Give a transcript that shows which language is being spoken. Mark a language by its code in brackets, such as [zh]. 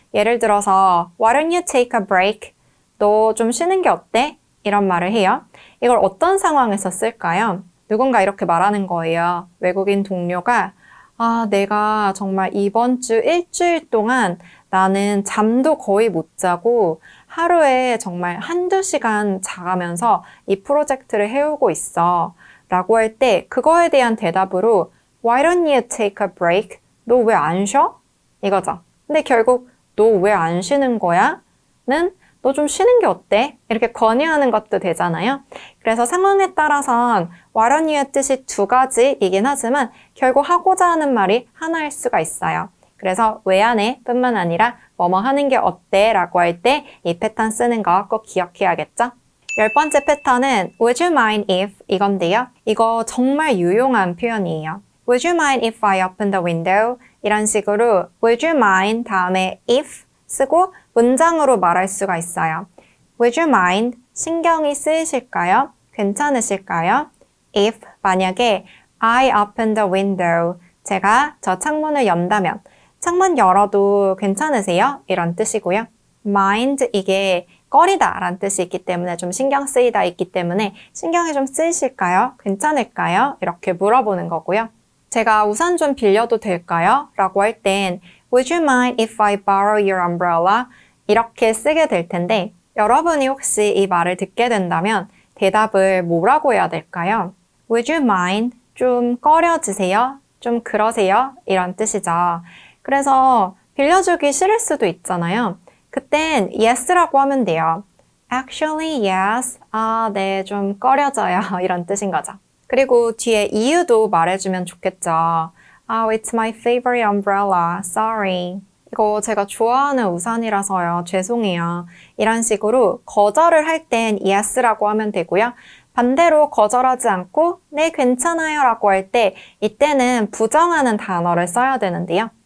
[ko] 예를 들어서 [en] Why don't you take a break? [ko] 너 좀 쉬는 게 어때? 이런 말을 해요. 이걸 어떤 상황에서 쓸까요? 누군가 이렇게 말하는 거예요. 외국인 동료가 내가 정말 이번 주 일주일 동안 나는 잠도 거의 못 자고 하루에 정말 한두 시간 자가면서 이 프로젝트를 해오고 있어. 라고 할 때 그거에 대한 대답으로 [en] Why don't you take a break? [ko] 너 왜 안 쉬어? 이거죠. 근데 결국 너 왜 안 쉬는 거야? 는 너 좀 쉬는 게 어때? 이렇게 권유하는 것도 되잖아요. 그래서 상황에 따라선 [en] Why don't you [ko] 뜻이 두 가지이긴 하지만 결국 하고자 하는 말이 하나일 수가 있어요. 그래서 왜 안 해? 뿐만 아니라 뭐뭐 하는 게 어때? 라고 할 때 이 패턴 쓰는 거 꼭 기억해야겠죠? 10번째 패턴은 [en] Would you mind if? [ko] 이건데요. 이거 정말 유용한 표현이에요. [en] Would you mind if I open the window? [ko] 이런 식으로 [en] Would you mind [ko] 다음에 if 쓰고 문장으로 말할 수가 있어요. [en] Would you mind? [ko] 신경이 쓰이실까요? 괜찮으실까요? [en] If [ko] 만약에 [en] I open the window [ko] 제가 저 창문을 연다면 창문 열어도 괜찮으세요? 이런 뜻이고요. mind 이게 꺼리다 라는 뜻이 있기 때문에 좀 신경 쓰이다 있기 때문에 신경이 좀 쓰이실까요? 괜찮을까요? 이렇게 물어보는 거고요. 제가 우산 좀 빌려도 될까요? 라고 할 땐 [en] Would you mind if I borrow your umbrella? [ko] 이렇게 쓰게 될 텐데 여러분이 혹시 이 말을 듣게 된다면 대답을 뭐라고 해야 될까요? [en] Would you mind? [ko] 좀 꺼려지세요? 좀 그러세요? 이런 뜻이죠. 그래서 빌려주기 싫을 수도 있잖아요. 그땐 yes라고 하면 돼요. [en] Actually, yes. [ko] 네, 좀 꺼려져요. 이런 뜻인 거죠. 그리고 뒤에 이유도 말해주면 좋겠죠. [en] It's my favorite umbrella. Sorry. [ko] 이거 제가 좋아하는 우산이라서요. 죄송해요. 이런 식으로 거절을 할 땐 yes라고 하면 되고요. 반대로 거절하지 않고 네, 괜찮아요 라고 할 때 이때는 부정하는 단어를 써야 되는데요.